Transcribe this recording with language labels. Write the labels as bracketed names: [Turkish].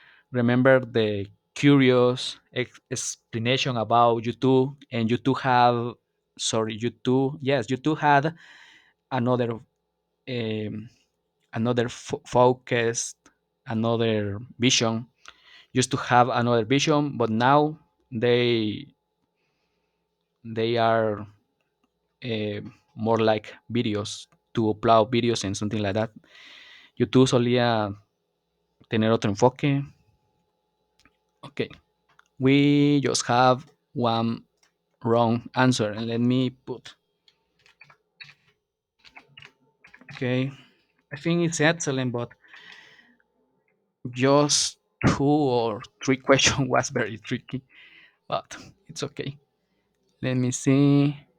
[English] Remember the curious explanation about YouTube, and YouTube have sorry YouTube yes YouTube had another um, another focus, another vision. Used to have another vision, but now they they are uh, more like videos, to upload videos and something like that. [Spanish] YouTube solía tener otro enfoque. [English] Okay, we just have one wrong answer, and let me put. Okay, I think it's excellent, but just two or three questions was very tricky, but it's okay. Let me see.